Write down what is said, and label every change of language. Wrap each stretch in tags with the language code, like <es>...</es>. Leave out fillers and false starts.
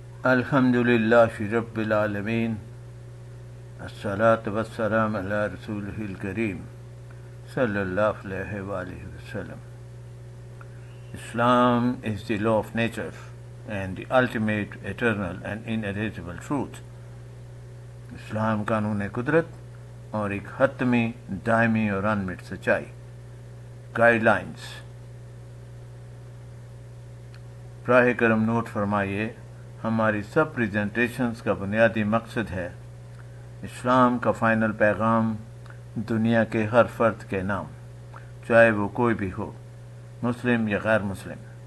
<ar>الحمدللہ رب العالمین الصلاۃ والسلام علی رسولہ الکریم صلی اللہ علیہ وآلہ وسلم.</ar> <en>Islam is the law of nature and the ultimate, eternal and inevitable truth.</en> <ur>اسلام قانون قدرت اور ایک حتمی، دائمی اور انمٹ سچائی. Guide lines. براہ کرم نوٹ فرمائیے، ہماری سب پریزنٹیشنز کا بنیادی مقصد ہے اسلام کا فائنل پیغام دنیا کے ہر فرد کے نام، چاہے وہ کوئی بھی ہو، مسلم یا غیر مسلم.</ur>